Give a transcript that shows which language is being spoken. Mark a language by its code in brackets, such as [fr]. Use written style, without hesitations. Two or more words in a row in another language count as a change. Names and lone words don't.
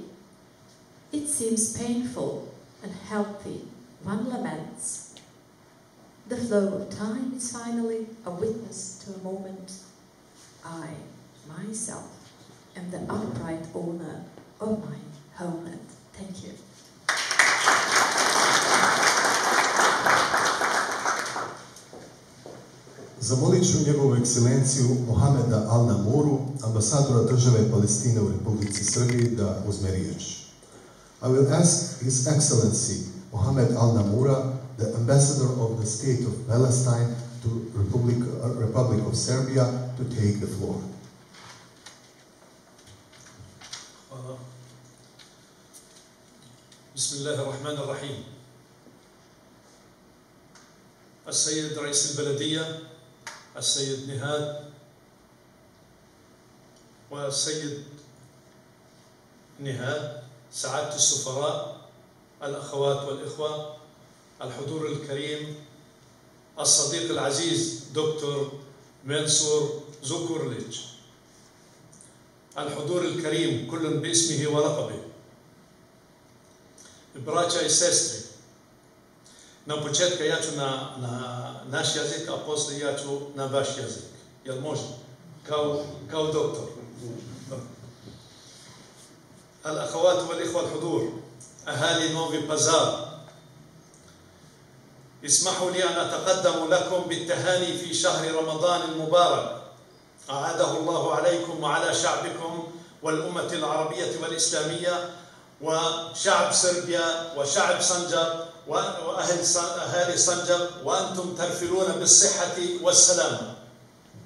[en] It seems painful and healthy, one laments. The flow of time is finally a witness to a moment. I, myself, am the upright owner of my homeland. Thank you. [bs] Zamolit ću njegovu ekscelenciju Mohameda Al-Namuru, ambasadora države Palestine u Republici Srbiji, da uzme riječ. [en] I will ask His Excellency Mohamed Al-Namura, the ambassador of the State of Palestine to Republic of Serbia, to take the floor. [ar] بسم الله الرحمن الرحيم. السيد رئيس البلدية السيد نهاد والسيد نهاد، سعادة السفراء، الأخوات والإخوة، الحضور الكريم، الصديق العزيز دكتور منصور زوكورليج، الحضور الكريم كل باسمه ولقبه، [bs] braća i sestre, na početku ja ću na naš jezik, a poslije ja ću na vaš jezik. Jel može? Kao doktor. [ar] الأخوات والإخوة الحضور، أهالي نوفي بازار، اسمحوا لي أن أتقدم لكم بالتهاني في شهر رمضان المبارك، أعاده الله عليكم وعلى شعبكم والأمة العربية والإسلامية وشعب صربيا وشعب صنجر وأهالي صنجر، وأنتم ترفلون بالصحة والسلامة.